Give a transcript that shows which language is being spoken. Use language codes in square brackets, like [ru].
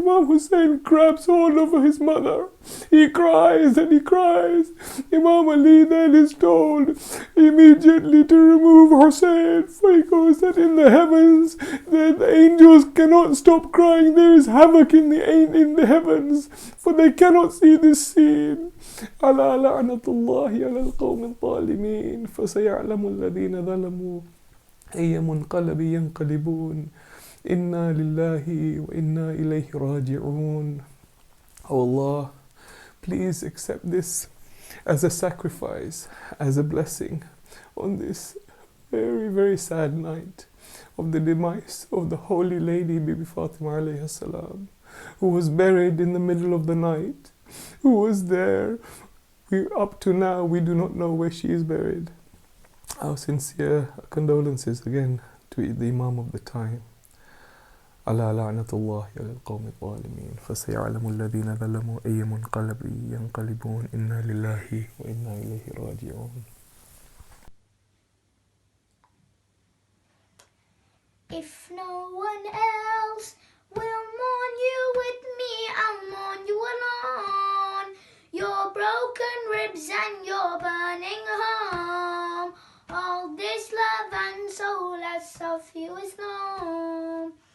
[en] Imam Hussein grabs hold of his mother. He cries and he cries. Imam Ali then is told immediately to remove Hussein, for he goes that in the heavens, the angels cannot stop crying. There is havoc in the heavens, for they cannot see this scene. [ar] ألا لعنة الله على القوم الظالمين فسيعلم الذين ظلموا أي منقلب ينقلبون إنا لله وإنا إليه راجعون. [en] Oh Allah, please accept this as a sacrifice, as a blessing on this very, very sad night of the demise of the Holy Lady Bibi Fatima alayhi salam, who was buried in the middle of the night. Who was there? Up to now, we do not know where she is buried. Our sincere condolences again to the Imam of the time. [ar] ألا لعنة الله على القوم الظالمين فسيعلم الذين ظلموا أي منقلب ينقلبون إنا لله وإنا إليه راجعون. [en] If no one else will mourn you with me, I'll mourn you alone. Your broken ribs and your burning home, all this love and solace of you is known.